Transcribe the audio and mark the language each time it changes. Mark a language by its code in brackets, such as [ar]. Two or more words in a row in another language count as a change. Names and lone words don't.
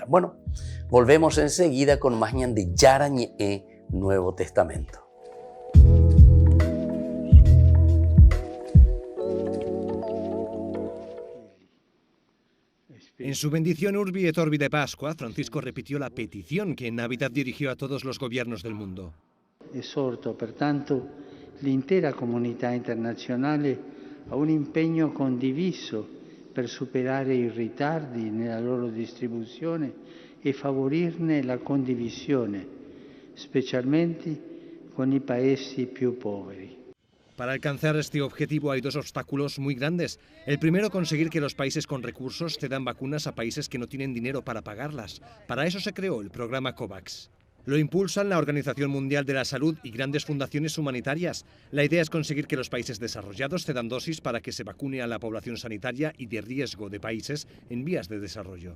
[es] Bueno, volvemos enseguida con más ñande Yarañe Nuevo Testamento. En su bendición Urbi et Orbi de Pascua, Francisco repitió la petición que en Navidad dirigió a todos los gobiernos del mundo. [it] Esorto pertanto l'intera comunità internazionale a un impegno condiviso per superare i ritardi nella loro distribuzione e favorirne la condivisione, specialmente con i paesi più poveri. [es] Para alcanzar este objetivo hay dos obstáculos muy grandes. El primero, conseguir que los países con recursos cedan vacunas a países que no tienen dinero para pagarlas. Para eso se creó el programa COVAX. Lo impulsan la Organización Mundial de la Salud y grandes fundaciones humanitarias. La idea es conseguir que los países desarrollados cedan dosis para que se vacune a la población sanitaria y de riesgo de países en vías de desarrollo.